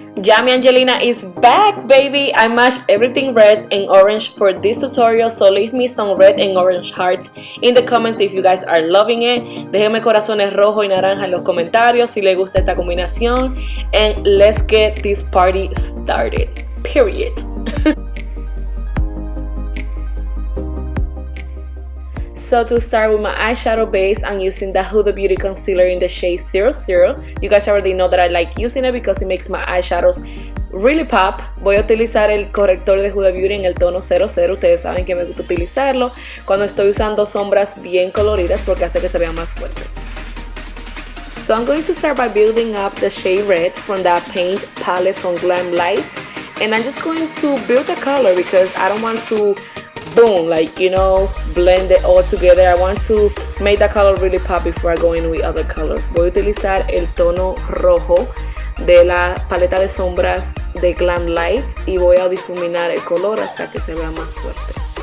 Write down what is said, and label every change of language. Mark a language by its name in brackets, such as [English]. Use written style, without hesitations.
[English] Yummy Angelina is back, baby. I matched everything red and orange for this tutorial, so leave me some red and orange hearts in the comments if you guys are loving it. [Spanish] Déjenme corazones rojo y naranja en los comentarios si les gusta esta combinación, [English] and let's get this party started, period. So to start with my eyeshadow base, I'm using the Huda Beauty Concealer in the shade 00. You guys already know that I like using it because it makes my eyeshadows really pop. [Spanish] Voy a utilizar el corrector de Huda Beauty en el tono 00. Ustedes saben que me gusta utilizarlo cuando estoy usando sombras bien coloridas porque hace que se vean más fuerte. [English] So I'm going to start by building up the shade red from that paint palette from Glam Lite. And I'm just going to build the color because I don't want to boom, like, you know, blend it all together. I want to make the color really pop before I go in with other colors. [Spanish] Voy a utilizar el tono rojo de la paleta de sombras de Glam Light y voy a difuminar el color hasta que se vea más fuerte.